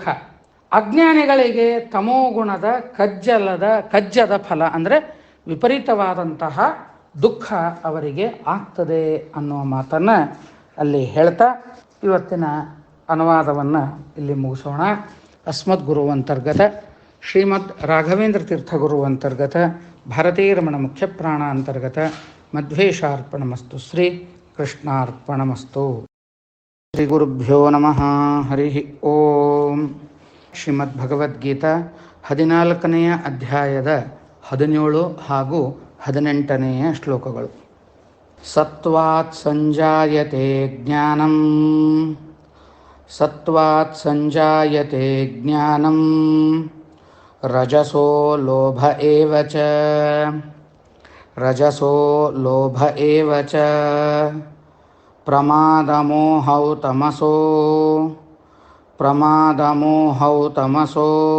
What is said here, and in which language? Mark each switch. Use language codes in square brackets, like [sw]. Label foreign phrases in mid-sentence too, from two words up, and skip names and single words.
[kn] ಅಜ್ಞಾನಿಗಳಿಗೆ ತಮೋಗುಣದ ಕಜ್ಜದ ಫಲ ಅಂದರೆ ವಿಪರೀತವಾದಂತಹ ದುಃಖ ಅವರಿಗೆ ಆಗ್ತದೆ ಅನ್ನುವ ಮಾತನ್ನು ಅಲ್ಲಿ ಹೇಳ್ತಾ ಇವತ್ತಿನ ಅನುವಾದವನ್ನು ಇಲ್ಲಿ ಮುಗಿಸೋಣ. [sa] ಅಸ್ಮದ್ ಗುರು ಅಂತರ್ಗತ ಶ್ರೀಮದ್ ರಾಘವೇಂದ್ರ ತೀರ್ಥ ಗುರು ಅಂತರ್ಗತ ಭಾರತೀರಮಣ ಮುಖ್ಯ ಪ್ರಾಣ ಅಂತರ್ಗತ ಮಧ್ವೇಶಾರ್ಪಣಮಸ್ತು. ಶ್ರೀ ಕೃಷ್ಣಾರ್ಪಣಮಸ್ತು. ಶ್ರೀ ಗುರುಭ್ಯೋ ನಮಃ. ಹರಿ ಓಂ. [kn] ಶ್ರೀಮದ್ ಭಗವದ್ಗೀತಾ 14ನೆಯ ಅಧ್ಯಾಯದ 17 ಹಾಗೂ 18ನೆಯ ಶ್ಲೋಕಗಳು. [sa] ಸತ್ವಾತ್ ಸಂಜಾಯತೆ ಜ್ಞಾನಂ ರಜಸೋ ಲೋಭ ಏವ ಚ ಪ್ರಮಾದಮೋಹೌ ತಮಸೋ